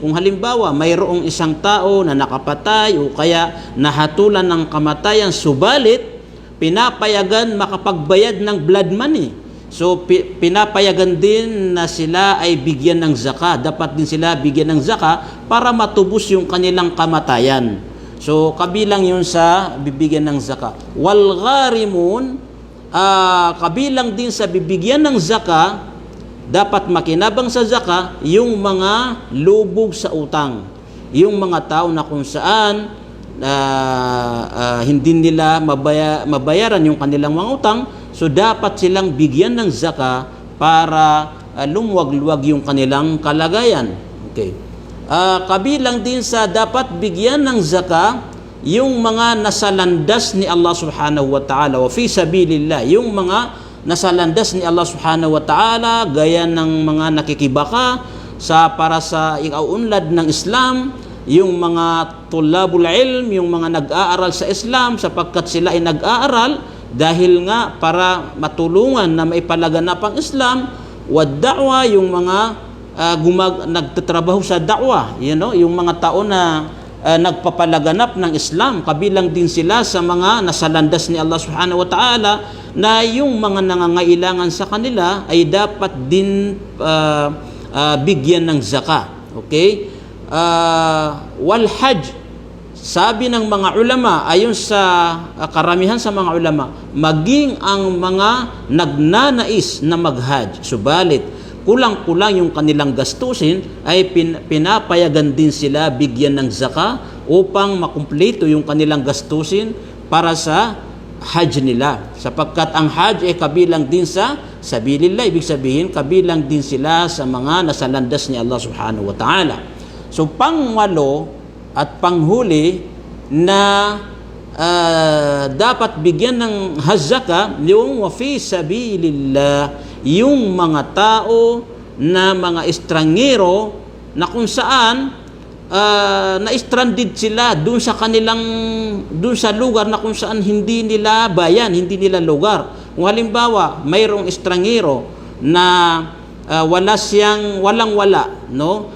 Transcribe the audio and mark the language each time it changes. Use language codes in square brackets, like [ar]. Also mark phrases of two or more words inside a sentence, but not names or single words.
[tl] Kung halimbawa mayroong isang tao na nakapatay o kaya nahatulan ng kamatayan, subalit pinapayagan makapagbayad ng blood money. So pinapayagan din na sila ay bigyan ng zaka. Dapat din sila bigyan ng zaka para matubos yung kanilang kamatayan. So kabilang yun sa bibigyan ng zaka. [ar] Wal gharimun, [tl] kabilang din sa bibigyan ng zaka, dapat makinabang sa zaka yung mga lubog sa utang. Yung mga tao na kung saan hindi nila mabayaran yung kanilang mga utang, so dapat silang bigyan ng zaka para lumuwag-luwag yung kanilang kalagayan. Okay. Kabilang din sa dapat bigyan ng zaka yung mga nasalandas ni Allah [ar] subhanahu wa ta'ala, wa fi sabilillah, [tl] yung mga nasalandas ni Allah [ar] subhanahu wa ta'ala, [tl] gaya ng mga nakikibaka para sa iauunlad ng Islam, yung mga [ar] tulabul ilm, [tl] yung mga nag-aaral sa Islam, sapagkat sila ay nag-aaral dahil nga para matulungan na maipalaganap ang Islam. [ar] Wad da'wa, [tl] yung mga nagtatrabaho sa da'wa, yung mga tao na nagpapalaganap ng Islam, kabilang din sila sa mga nasalandas ni Allah [ar] subhanahu wa ta'ala, [tl] na yung mga nangangailangan sa kanila ay dapat din bigyan ng zakah. Okay? [ar] Wal hajj, [tl] sabi ng mga ulama, ayon sa karamihan sa mga ulama, maging ang mga nagnanais na mag-hajj, subalit kulang-kulang yung kanilang gastusin, ay pinapayagan din sila bigyan ng zakah upang makumpleto yung kanilang gastusin para sa hajj nila. Sapagkat ang hajj ay kabilang din sa sabilillah, ibig sabihin kabilang din sila sa mga nasalandas ni Allah [ar] subhanahu wa ta'ala. [tl] So pangwalo at panghuli na dapat bigyan ng zakah, yung [ar] wa fi sabilillah, [tl] yung mga tao na mga estrangero na kung saan na-stranded sila dun sa lugar na kung saan hindi nila bayan, hindi nila lugar. Kung halimbawa mayroong estrangero na walang-wala, no?